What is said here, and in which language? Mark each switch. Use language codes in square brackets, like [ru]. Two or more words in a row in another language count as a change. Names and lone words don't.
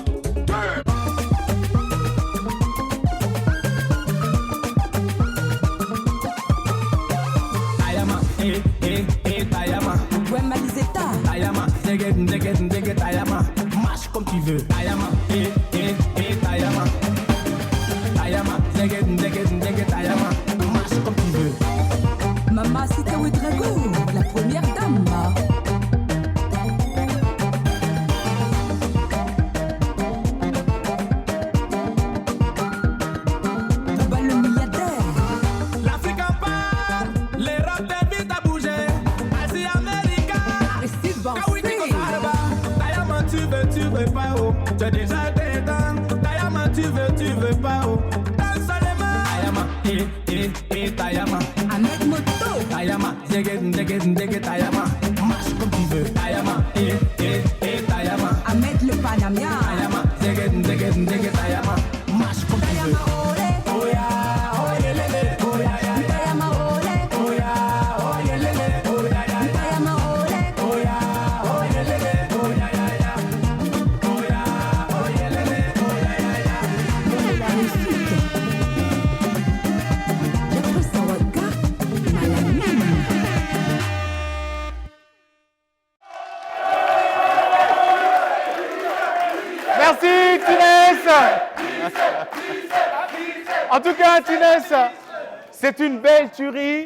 [fr] Tayama, Tayama. Ouais, Maliseta. Tayama, dege, Tayama. Marche comme tu veux. Tayama, Tayama. Tayama, dege, Tayama. Marche comme tu veux. Maman, c'était Ouedrago, la première dame. Baba le milliardaire. L'Afrique en parle, l'Europe t'invite à bouger. Asie, Amérique, Tayama, tu veux pas, oh. Tu as déjà des dents. Tayama, tu veux pas, oh. Danse seulement. Tayama, Tayama. Ahmed Moto. Tayama, dege, Tayama. Marche comme tu veux. Tayama, Tayama. Ahmed le Panamien. Tayama, dege, Tayama. Marche comme tu veux. [en] Oh yeah, oh yeah, lele. Oh yeah, yeah, [fr] Tayama ole. [en] oh yeah, oh yeah, lele. Oh yeah, yeah, [fr] Tayama ole. [en] oh yeah, oh yeah, lele. Oh yeah, yeah, oh yeah, oh yeah, lele. Oh yeah, [fr] La réussite. Jeffrey Sawaga, Malamine. Merci Tinès. En tout cas, Tinès, c'est une belle tuerie.